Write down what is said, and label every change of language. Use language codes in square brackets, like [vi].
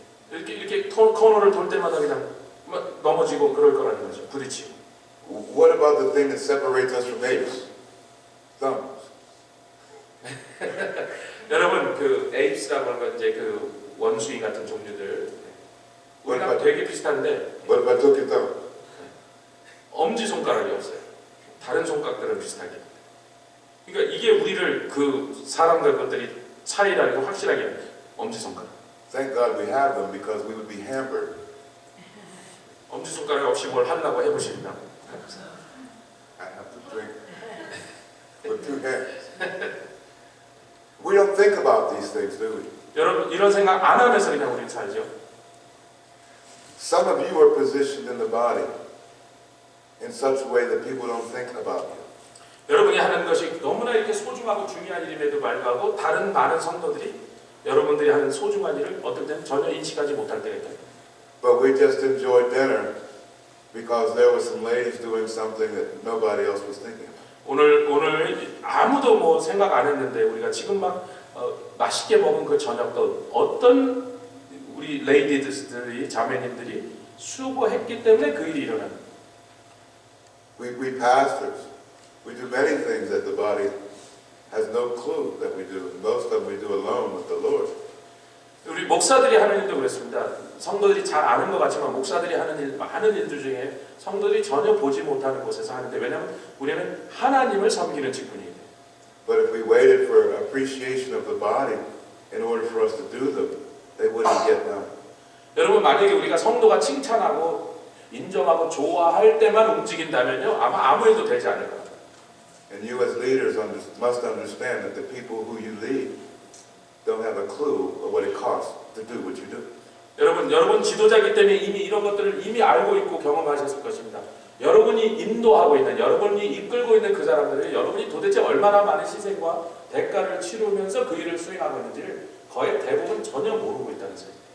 [ko] 이렇게 코너를 돌 때마다 그냥 넘어지고 그럴 거라는 거죠. 부딪히고. [en] What about the thing that separates us from apes? Thumbs. [ko] 여러분 그 에이프스라고 하는 건 이제 그 원숭이 같은 종류들. 우리가 되게 비슷한데 [en] What if I took your thumb? [ko] 엄지 손가락이 없어요. 다른 손가락들은 비슷하게. 그러니까 이게 우리를 그 사람들 것들이 차이라는 거 확실하게 엄지 손가락. [en] Thank God we have them because we would be hampered. [ko] 엄지 손가락 없이 뭘 하려고 해보십니다. [en] I have to drink with two hands. We don't think about these things, do we? [ko] 여러분 이런 생각 안 하면서 그냥 우리 살죠. [en] Some of you are positioned in the body in such a way that people don't think about you. [ko] 여러분이 하는 것이 너무나 이렇게 소중하고 중요한 일임에도 불구하고 다른 많은 성도들이 여러분들이 하는 소중한 일을 어떨 때는 전혀 인식하지 못할 때가 있다. [en] But we just enjoyed dinner because there were some ladies doing something that nobody else was thinking about. [ko] 오늘 아무도 뭐 생각 안 했는데 우리가 지금 막 맛있게 먹은 그 저녁도 어떤 우리 레이디들이 자매님들이 수고했기 때문에 그 일이 일어나는. [en] We pastors, we do many things that the body has no clue that we do. Most of them we do alone with the Lord. [ko] 우리 목사들이 하는 일도 그렇습니다. 성도들이 잘 아는 것 같지만 목사들이 하는 일들 중에 성도들이 전혀 보지 못하는 곳에서 하는데 왜냐하면 우리는 하나님을 섬기는 직분이기 때문에. [en] But if we waited for appreciation of the body in order for us to do them, they wouldn't get done. [ko] 여러분 만약에 우리가 성도가 칭찬하고 인정하고 좋아할 때만 움직인다면요 아마 아무 일도 되지 않을 겁니다. [en] And you as leaders must understand that the people who you lead don't have a clue of what it costs to do what you do. [ko] 여러분 지도자이기 때문에 이미 이런 것들을 이미 알고 있고 경험하셨을 것입니다. 여러분이 인도하고 있는, 여러분이 이끌고 있는 그 사람들을 여러분이 도대체 얼마나 많은 희생과 대가를 치르면서 그 일을 수행하고 있는지를 거의 대부분 전혀 모르고 있다는 소리.